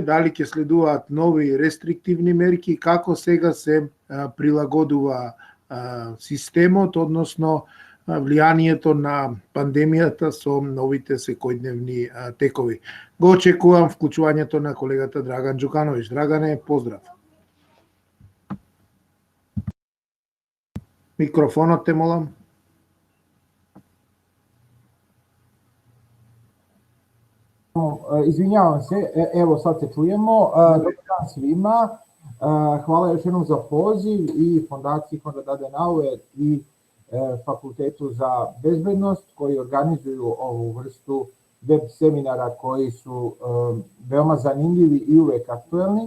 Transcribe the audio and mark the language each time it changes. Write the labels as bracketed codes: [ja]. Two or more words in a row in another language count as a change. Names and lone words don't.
[mk] Дали ќе следуваат нови рестриктивни мерки? Како сега се прилагодува системот, односно влијанието на пандемијата со новите секојдневни текови? Го очекувам вклучувањето на колегата Драган Џукановиќ. Драгане, поздрав. Микрофонот те молам. [sr] Izvinjavam se, evo sad se čujemo. Dobar dan svima. Hvala još jednom za poziv i Fondaciji Konrad Adenauer i Fakultetu za bezbednost koji organizuju ovu vrstu web seminara koji su veoma zanimljivi i uvek aktuelni.